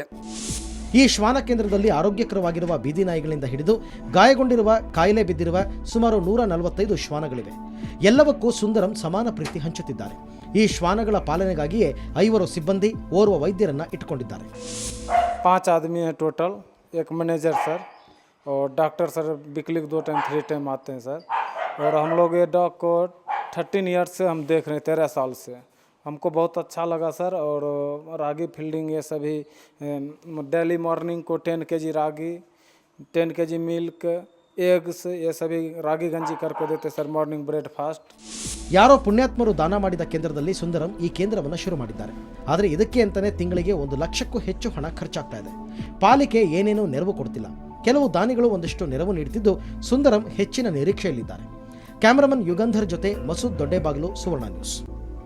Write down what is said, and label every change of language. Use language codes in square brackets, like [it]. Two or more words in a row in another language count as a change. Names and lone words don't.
[kn] ಈ ಶ್ವಾನ ಕೇಂದ್ರದಲ್ಲಿ ಆರೋಗ್ಯಕರವಾಗಿರುವ ಬೀದಿ ನಾಯಿಗಳಿಂದ ಹಿಡಿದು ಗಾಯಗೊಂಡಿರುವ, ಕಾಯಿಲೆ ಬಿದ್ದಿರುವ ಸುಮಾರು 145 ಶ್ವಾನಗಳಿವೆ. ಎಲ್ಲವಕ್ಕೂ ಸುಂದರಂ ಸಮಾನ ಪ್ರೀತಿ ಹಂಚುತ್ತಿದ್ದಾರೆ. ಈ ಶ್ವಾನಗಳ ಪಾಲನೆಗಾಗಿಯೇ 5 ಸಿಬ್ಬಂದಿ, ಓರ್ವ ವೈದ್ಯರನ್ನ ಇಟ್ಟುಕೊಂಡಿದ್ದಾರೆ. [hi] 5 आदमी है टोटल, एक मैनेजर सर और डॉक्टर सर [en] weekly 2 time 3 time [hi] आते हैं सर. और हम लोग ये डॉग को 13 ईयर्स से हम देख रहे हैं, 13 साल से. हमको बहुत अच्छा लगा सर. और रागी फील्डिंग ये सभी [en] daily morning [hi] को 10 kg रागी, 10 kg [en] milk, eggs [hi] ये सभी [kn] ರಾಗಿ ಗಂಜಿ [hi] करके देते सर, [en] morning breakfast. [kn] ಯಾರೋ ಪುಣ್ಯಾತ್ಮರು ದಾನ ಮಾಡಿದ ಕೇಂದ್ರದಲ್ಲಿ ಸುಂದರಂ ಈ ಕೇಂದ್ರವನ್ನು ಶುರು ಮಾಡಿದ್ದಾರೆ. ಆದರೆ ಇದಕ್ಕೆ ಅಂತಾನೆ ತಿಂಗಳಿಗೆ 1 ಲಕ್ಷಕ್ಕೂ ಹೆಚ್ಚು ಹಣ ಖರ್ಚಾಗ್ತಾ ಇದೆ. ಪಾಲಿಕೆ ಏನೇನೂ ನೆರವು ಕೊಡ್ತಿಲ್ಲ. ಕೆಲವು ದಾನಿಗಳು ಒಂದಿಷ್ಟು ನೆರವು ನೀಡುತ್ತಿದ್ದು ಸುಂದರಂ ಹೆಚ್ಚಿನ ನಿರೀಕ್ಷೆಯಲ್ಲಿದ್ದಾರೆ. ಕ್ಯಾಮರಾಮನ್ ಯುಗಂಧರ್ ಜೊತೆ ಮಸೂದ್ ದೊಡ್ಡೇಬಾಗಿಲು, ಸುವರ್ಣ ನ್ಯೂಸ್.